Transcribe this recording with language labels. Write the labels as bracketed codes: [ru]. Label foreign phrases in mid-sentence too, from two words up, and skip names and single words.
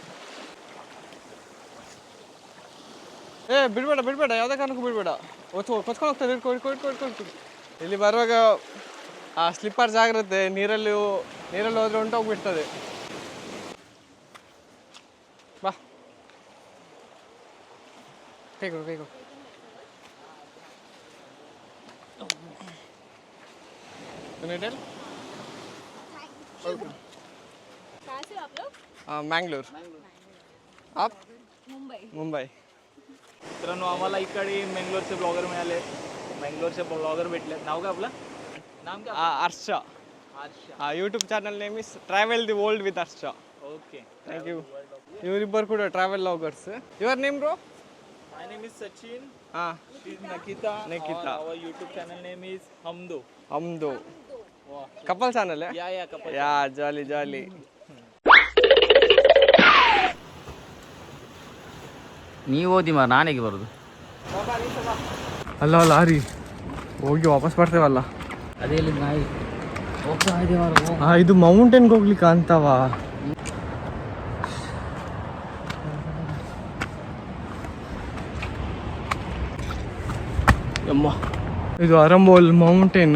[kn] ಬಿಡ್ಬೇಡ, ಯಾವುದೇ ಕಾರಣಕ್ಕೂ ಬಿಡಬೇಡ. ಕೊಚ್ಕೊಂಡು ಹೋಗ್ತಾರೆ. ಇಟ್ಕೊ. ಇಲ್ಲಿ ಬರುವಾಗ ಆ ಸ್ಲಿಪ್ಪರ್ ಜಾಗ್ರತೆ, ನೀರಲ್ಲಿ ಹೋದ್ರೆ ಹೊಂಟೋಗ್ಬಿಡ್ತದೆ. ಬಾ, ಕೈ ಕೊಡು. [mr] मँगलोर. आप? मुंबई. मित्रांनो, आम्हाला इकडे मंगलोरचे ब्लॉगर मिळाले. मंगलोरचे ब्लॉगर भेटले. नाव काय आपलं? नाम काय? [en] अर्षा. YouTube channel name is Travel the World with Arsha. ಓಕೆ, thank you. [kn] ಇವರಿಬ್ಬರು ಕೂಡ [en] travel vloggers. your name bro? My name is Sachin. This is Nikita. Our YouTube channel name is Hamdo. couple channel? Yeah, couple. ಜಾಲಿ. [kn] ನೀವು ಓದಿ ಮಾರ, ನಾನೇಗೆ ಬರೋದು? ಅಲ್ಲ ಲಾರಿ ಹೋಗಿ ವಾಪಸ್ ಬರ್ತೇವಲ್ಲ, ಅದೇ ನಾಯಿ ಹೋಗ್ತಾ ಇದೆ. ಇದು ಮೌಂಟೇನ್ಗೆ ಹೋಗ್ಲಿಕ್ಕೆ ಅಂತವ. ಇದು ಅರಂಬೋಲ್ ಮೌಂಟೇನ್.